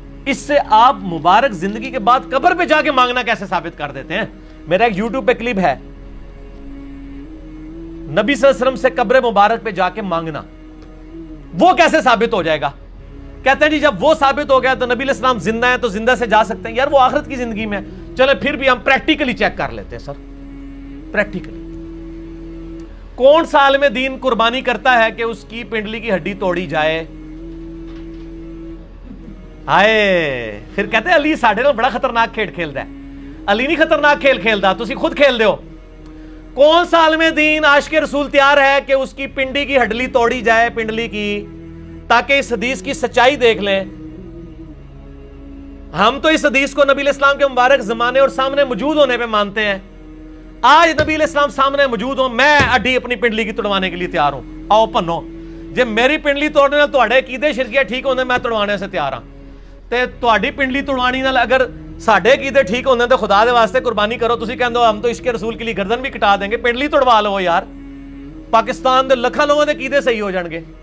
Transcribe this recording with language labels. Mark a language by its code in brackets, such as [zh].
[ur] اس سے آپ مبارک زندگی کے بعد قبر پہ جا کے مانگنا کیسے ثابت کر دیتے ہیں؟ میرا ایک یوٹیوب پہ کلپ ہے, نبی صلی اللہ علیہ وسلم سے قبر مبارک پہ جا کے مانگنا, وہ کیسے ثابت ہو جائے گا؟ کہتے ہیں جی جب وہ ثابت ہو گیا تو نبی علیہ السلام زندہ ہیں تو زندہ سے جا سکتے ہیں. یار وہ آخرت کی زندگی میں, چلے پھر بھی ہم پریکٹیکلی چیک کر لیتے ہیں. سر پریکٹیکلی کون سا عالم دین قربانی کرتا ہے کہ اس کی پنڈلی کی ہڈی توڑی جائے؟ آئے پھر کہتے ہیں [pa] علی ساڈے نال بڑا خطرناک کھیل کھیلدا ہے. علی نہیں خطرناک کھیل کھیلدا, تسی خود کھیل دے ہو. [ur] کون سا عالم دین عاشق رسول تیار ہے کہ اس کی پنڈلی کی ہڈلی توڑی جائے, پنڈلی کی, تاکہ اس حدیث کی سچائی دیکھ لیں؟ ہم تو اس حدیث کو نبی علیہ السلام کے مبارک زمانے اور سامنے موجود ہونے پہ مانتے ہیں. آج نبی علیہ السلام سامنے موجود ہوں, میں اڈی اپنی پنڈلی کی توڑوانے کے لیے تیار ہوں. [pa] آؤ پنو, جے میری پنڈلی توڑنے نال تواڈے عقیدے شرکیہ ٹھیک ہوندے میں توڑوانے سے تیار ہاں, تے تواڈی پنڈلی توڑوانی نال اگر ساڈے عقیدے ٹھیک ہوندے تے خدا دے واسطے قربانی کرو. تسی کہندے ہو [ur] ہم تو عشق رسول کے لیے گردن بھی کٹا دیں گے, پنڈلی توڑوا لو یار, [pa] پاکستان دے لکھاں لوگوں دے عقیدے صحیح ہو جان گے.